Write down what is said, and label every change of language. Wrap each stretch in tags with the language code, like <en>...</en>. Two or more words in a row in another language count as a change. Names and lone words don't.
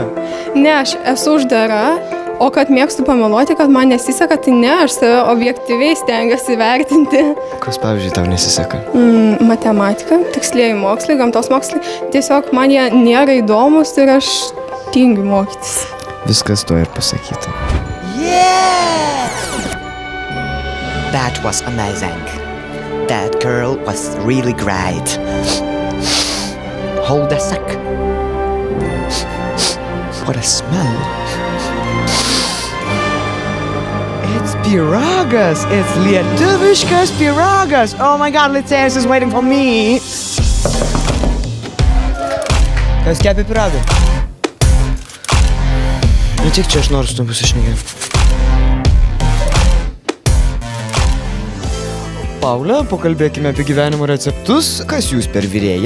<lt>Ne, aš esu uždara, o kad mėgstu pameluoti, kad man nesiseka, tai ne, aš save objektyviai stengiuosi vertinti. Kas, pavyzdžiui, tau nesiseka? Matematika, tikslieji mokslai, gamtos mokslai. Tiesiog man jie nėra įdomus ir aš tingiu mokytis. Viskas to ir pasakyta.</lt> <en>Yeah! That was amazing. That girl was really great. Hold a sec. What a smell. It's pyragas! It's</en> <lt>lietuviškas pyragas!</lt> <en>Oh my god, licėjas is waiting for me!</en> <lt>Kas kepė pyragą? Nu tik čia aš noriu su tavim pasišnekėti. Paulė, pakalbėkime apie gyvenimo receptus. Kas jūs per virėją?</lt>